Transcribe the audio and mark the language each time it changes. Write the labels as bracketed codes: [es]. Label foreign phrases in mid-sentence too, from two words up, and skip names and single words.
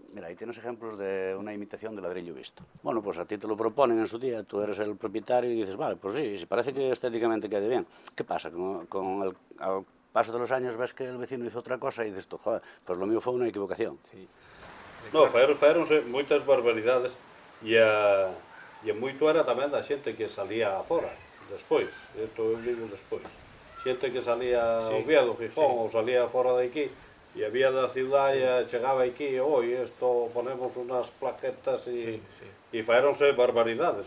[es] Mira, ahí tienes ejemplos de una imitación de ladrillo visto. Bueno, pues a ti te lo proponen en su día, tú eres el propietario y dices, vale, pues sí, si parece que estéticamente quede bien. ¿Qué pasa? Con el paso de los años ves que el vecino hizo otra cosa y dices tú, joder, pues lo mío fue una equivocación. Sí. No, [gl] faeronse moitas barbaridades e moito era tamén da xente que salía afora, despois, isto eu digo despois. Xente que salía a Oviedo, Gijón, ou salía fora de aquí, e había da cidade e chegaba aquí, oi, isto [es] ponemos unas plaquetas [gl] e faeronse barbaridades.